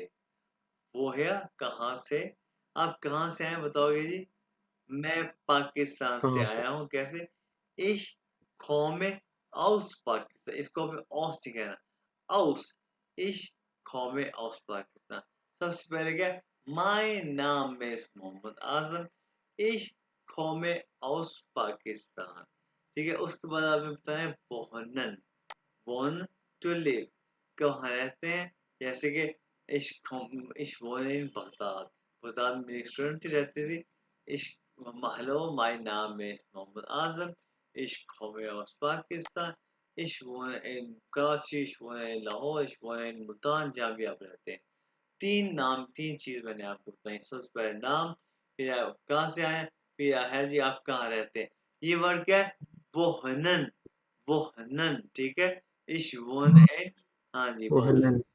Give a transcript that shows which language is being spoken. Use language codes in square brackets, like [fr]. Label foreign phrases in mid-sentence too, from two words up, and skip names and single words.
[hi] बोहेया कहाँ से? आप कहाँ से आए बताओगे जी? मैं पाकिस्तान से कहाँ से? आया हूँ। कैसे? [de] Ich komme aus Pakistan, [hi] इसको हमें औस नहीं कहना, [de] aus, ich komme aus Pakistan. [hi] सबसे पहले क्या, [de] mein Name ist मोहम्मद आजम, ich komme aus पाकिस्तान। [hi] ठीक है, उसके बाद आपने बताया [de] wohnen, wohn [en] to live, [hi] कहाँ रहते हैं, जैसे कि [de] ich wohne in Baghdad, [hi] बगदाद में एक स्टूडेंट रहती थी। [en] ich hello, my name is मोहम्मद आजम, [de] ich komme aus पाकिस्तान, ich wohne in कराची, ich wohne in लाहौर, ich wohne in मुल्तान, [hi] जहाँ भी आप रहते हैं। तीन चीज मैंने आपको बताई। सबसे पहले नाम, फिर आप कहाँ से आए, फिर है जी आप कहाँ रहते हैं। ये वर्ड क्या है, वो हनन, ठीक है। [de] Ich wohn [hi] है, हाँ जी वो बहुत, हनन।